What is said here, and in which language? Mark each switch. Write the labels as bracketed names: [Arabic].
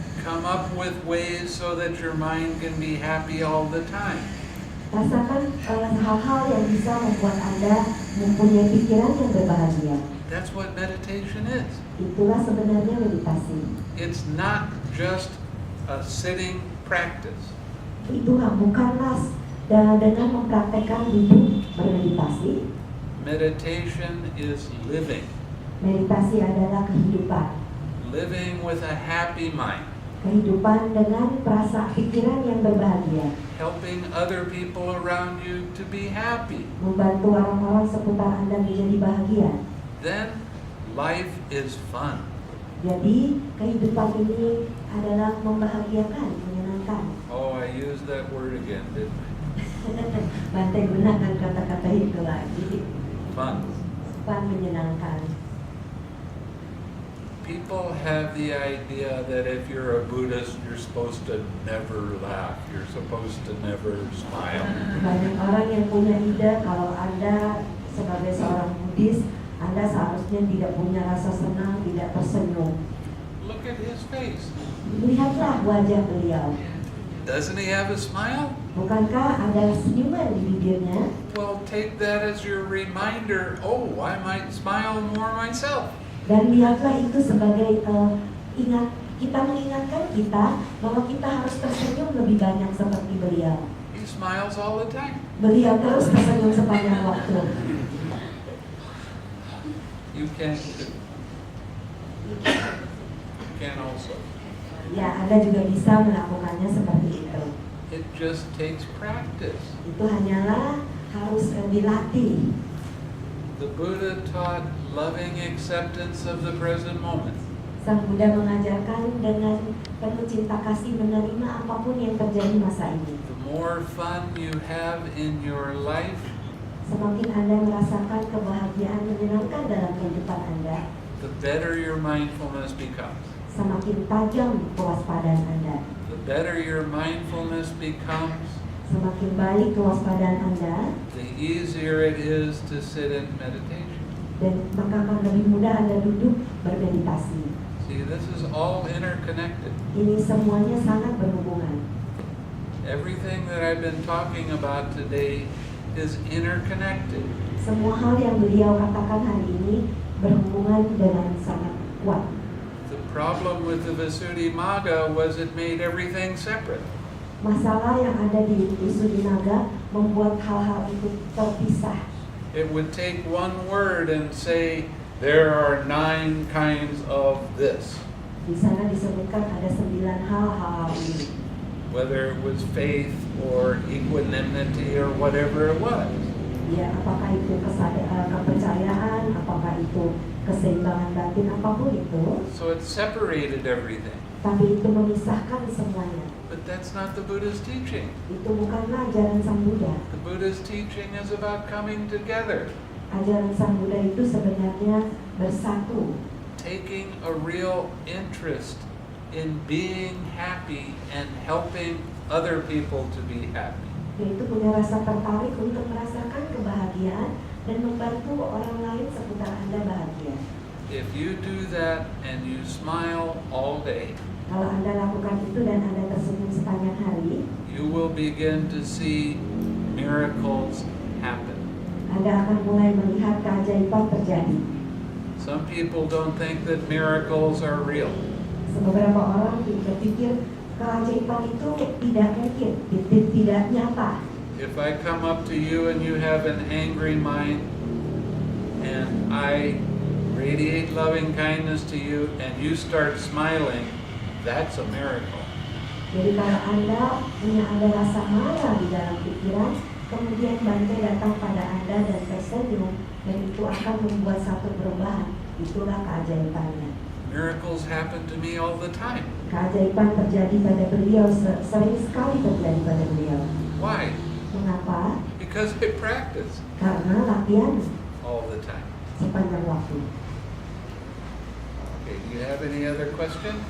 [English] Come up with ways so that your mind can be happy all the time. [Indonesian] Rasakan hal-hal yang bisa membuat Anda mempunyai pikiran yang berbahagia. [English] That's what meditation is. [Indonesian] Itulah sebenarnya meditasi. [English] It's not just a sitting practice. [Indonesian] Itu bukanlah dengan mempraktekkan duduk bermeditasi. [English] Meditation is living. [Indonesian] Meditasi adalah kehidupan. [English] Living with a happy mind. [Indonesian] Kehidupan dengan perasaan pikiran yang berbahagia. [English] Helping other people around you to be happy. [Indonesian] Membantu orang-orang seputar Anda menjadi bahagia. [English] Then life is fun. [Indonesian] Jadi kehidupan ini adalah membahagiakan, menyenangkan. [English] Oh, I used that word again, didn't I? [Indonesian] Bante gunakan kata-kata itu lagi. [English] Fun. [Indonesian] Fun, menyenangkan. [English] People have the idea that if you're a Buddhist, you're supposed to never laugh. You're supposed to never smile. [Indonesian] Banyak orang yang punya ide kalau Anda sebagai seorang Buddhis, Anda seharusnya tidak punya rasa senang, tidak tersenyum. [English] Look at his face. [Indonesian] Lihatlah wajah beliau. [English] Doesn't he have a smile? [Indonesian] Bukankah ada senyuman di bibirnya? [English] Well, take that as your reminder. Oh, I might smile more myself. [Indonesian] Dan lihatlah itu sebagai kita mengingatkan kita bahwa kita harus tersenyum lebih banyak seperti beliau. [English] He smiles all the time. [Indonesian] Beliau terus tersenyum sepanjang waktu. [English] You can too. You can also. [Indonesian] Ya, Anda juga bisa melakukannya seperti itu. [English] It just takes practice. [Indonesian] Itu hanyalah harus dilatih. [English] The Buddha taught loving acceptance of the present moment. [Indonesian] Sang Buddha mengajarkan dengan penuh cinta kasih menerima apapun yang terjadi masa ini. [English] The more fun you have in your life, [Indonesian] Semakin Anda merasakan kebahagiaan menyenangkan dalam kehidupan Anda, [English] the better your mindfulness becomes. [Indonesian] semakin tajam kewaspadaan Anda. [English] The better your mindfulness becomes, [Indonesian] Semakin baik kewaspadaan Anda, [English] the easier it is to sit in meditation. [Indonesian] dan maka akan lebih mudah Anda duduk bermeditasi. [English] See, this is all interconnected. [Indonesian] Ini semuanya sangat berhubungan. [English] Everything that I've been talking about today is interconnected. [Indonesian] Semua hal yang beliau katakan hari ini berhubungan dengan sangat kuat. [English] The problem with the Visuddhimagga was it made everything separate. [Indonesian] Masalah yang ada di Visuddhimagga membuat hal-hal itu terpisah. [English] It would take one word and say, there are 9 kinds of this. [Indonesian] Di sana disebutkan ada 9 hal ini. [English] Whether it was faith or equanimity or whatever it was. [Indonesian] Ya, apakah itu kepercayaan, apakah itu keseimbangan batin, apapun itu. [English] So it separated everything. [Indonesian] Tapi itu memisahkan semuanya. [English] But that's not the Buddha's teaching. [Indonesian] Itu bukanlah ajaran Sang Buddha. [English] The Buddha's teaching is about coming together. [Indonesian] Ajaran Sang Buddha itu sebenarnya bersatu. [English] Taking a real interest in being happy and helping other people to be happy. [Indonesian] Yaitu punya rasa tertarik untuk merasakan kebahagiaan dan membantu orang lain seputar Anda bahagia. [English] If you do that and you smile all day, [Indonesian] Kalau Anda lakukan itu dan Anda tersenyum sepanjang hari, [English] you will begin to see miracles happen. [Indonesian] Anda akan mulai melihat keajaiban terjadi. [English] Some people don't think that miracles are real. [Indonesian] Beberapa orang berpikir keajaiban itu tidak mungkin, tidak nyata. [English] If I come up to you and you have an angry mind and I radiate loving kindness to you and you start smiling, that's a miracle. [Indonesian] Jadi kalau Anda punya rasa marah di dalam pikiran, kemudian Bhante datang pada Anda dan tersenyum, dan itu akan membuat satu perubahan, itulah keajaibannya. [English] Miracles happen to me all the time. [Indonesian] Keajaiban terjadi pada beliau, sering sekali terjadi pada beliau. [English] Why? [Indonesian] Mengapa? [English] Because I practice [Indonesian] Karena latihan [English] all the time. [Indonesian] sepanjang waktu. [English] Okay, do you have any other question?